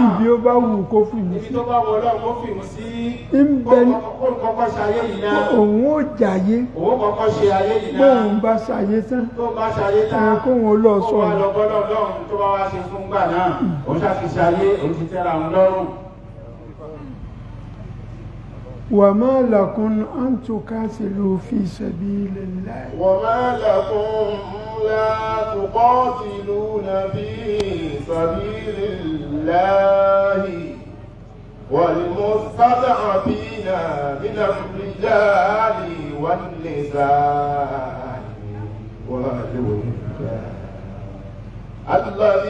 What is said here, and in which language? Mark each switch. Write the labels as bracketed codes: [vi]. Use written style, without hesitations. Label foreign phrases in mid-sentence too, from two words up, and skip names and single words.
[yo] Ibi ó bá wù kó fìmù sí. Ibi tó bá wù Ọlọ́run kó fìmù sí. Kọ́kọ́ ṣe ayé yìí náà. Òun ó jàyé. Òun kọ́kọ́ ṣe ayé yìí náà. Bóun bá ṣàyé tán. Tó bá ṣàyé tán. Kóhun ó lọ sọ̀rọ̀. Kó wá lọ bọ́lọ́ Ọlọ́run tó bá wá ṣe fún gbà náà. Ó ṣàfihàn ayé, ó ti tẹ́ra òun lọ́rùn. [ar] وما لكم أن تقاتلوا في سبيل الله وما لكم لا تقاتلون في سبيل الله والمستضعفين من الرجال والنساء والولدان الذين